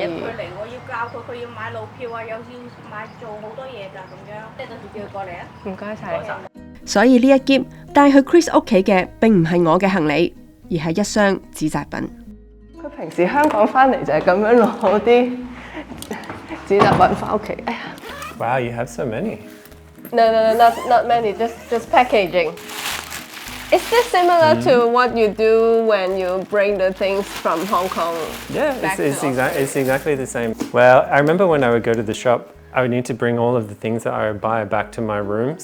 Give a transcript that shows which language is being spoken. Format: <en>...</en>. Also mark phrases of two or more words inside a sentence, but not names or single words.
<yue>佢嚟，我要教佢，佢要買路票啊，又要買做好多嘢㗎咁樣。即係到時叫佢過嚟啊。唔該晒。所以呢一篋帶去 Chris 屋企嘅並唔係我嘅行李，而係一箱紙紮品。佢平時香港翻嚟就係咁樣攞啲紙紮品翻屋企。哎呀</yue> <en>Wow, you have so many. No, not many. Just packaging. Is this similar to what you do when you bring the things from Hong Kong? Yeah, it's exactly the same. Well, I remember when I would go to the shop, I would need to bring all of the things that I would buy back to my room.</en>